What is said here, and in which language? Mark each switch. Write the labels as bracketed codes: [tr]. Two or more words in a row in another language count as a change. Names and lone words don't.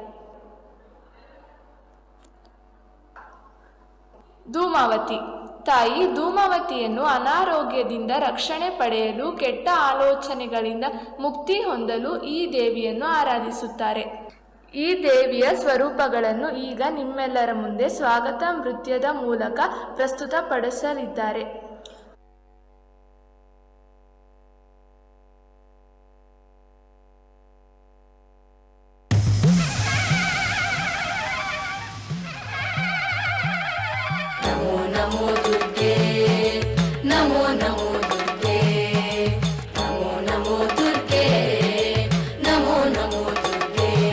[kn] ಧೂಮಾವತಿ ತಾಯಿ ಧೂಮಾವತಿಯನ್ನು ಅನಾರೋಗ್ಯದಿಂದ ರಕ್ಷಣೆ ಪಡೆಯಲು, ಕೆಟ್ಟ ಆಲೋಚನೆಗಳಿಂದ ಮುಕ್ತಿ ಹೊಂದಲು ಈ ದೇವಿಯನ್ನು ಆರಾಧಿಸುತ್ತಾರೆ. ಈ ದೇವಿಯ ಸ್ವರೂಪಗಳನ್ನು ಈಗ ನಿಮ್ಮೆಲ್ಲರ ಮುಂದೆ ಸ್ವಾಗತ ನೃತ್ಯದ ಮೂಲಕ ಪ್ರಸ್ತುತಪಡಿಸಲಿದ್ದಾರೆ. [sa] नमो दुर्गे नमो नमो दुर्गे नमो नमो दुर्गे नमो नमो दुर्गे